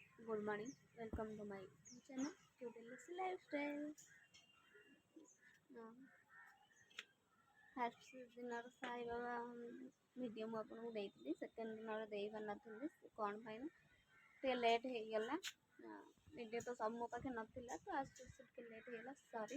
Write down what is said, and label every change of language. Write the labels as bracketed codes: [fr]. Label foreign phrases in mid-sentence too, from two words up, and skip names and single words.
[en] good morning. Welcome to my YouTube channel, Cuteless Lifestyle. [or] ଫାର୍ଷ୍ଟ ଦିନର ସାଇ ବାବା ଭିଡ଼ିଓ ମୁଁ ଆପଣଙ୍କୁ ଦେଇଥିଲି, ସେକେଣ୍ଡ ଦିନର ଦେଇପାରିନଥିଲି କ'ଣ ପାଇଁ ନା ଟିକେ ଲେଟ୍ ହେଇଗଲା। ଭିଡ଼ିଓ ତ ସବୁ ମୋ ପାଖେ ନଥିଲା, ତ ଆସ୍ତେ ଆସ୍ତେ ଟିକେ ଲେଟ୍ ହେଇଗଲା, ସରି।